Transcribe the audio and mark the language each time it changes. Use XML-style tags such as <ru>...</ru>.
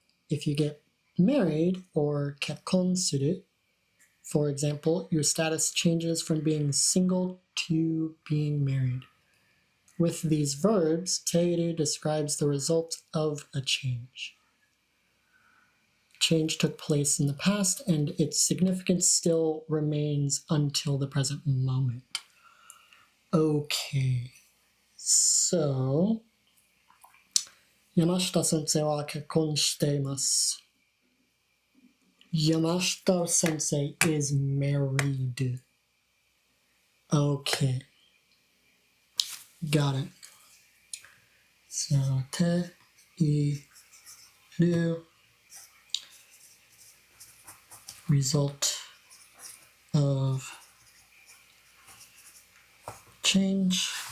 <en>If you get married or kekkon suru, for example, your status changes from being single to being married. With these verbs, teru describes the result of a change. Change took place in the past, and its significance still remains until the present moment. Okay, so</en> <ja>山下先生は結婚しています。</ja> <en>Yamashita sensei is married. Okay, got it. So, ている result of change.</en>